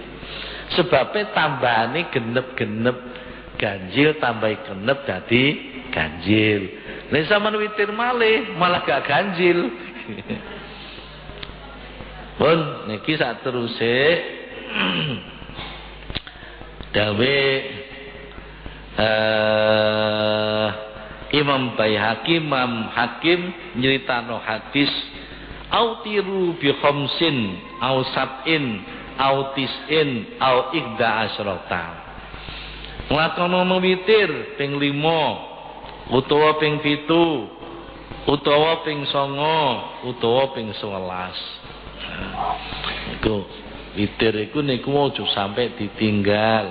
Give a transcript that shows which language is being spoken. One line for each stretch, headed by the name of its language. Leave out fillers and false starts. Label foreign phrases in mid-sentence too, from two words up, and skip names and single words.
Javanese: Sebabe tambahane genep-genep. Ganjil tambahi genep dadi ganjil. Nek sampean witir malih malah gak ganjil. Pun niki sateruse dawe Imam Baihaqi, Imam Hakim nyeritano hadis
Arabic: أوتروا بخمس أو سبع أو تسع أو إحدى عشرة.
Javanese: Nglakonono witir ping 5 utawa ping 7 utawa ping 9 utawa ping 11. Iku witir iku niku aja sampai ditinggal.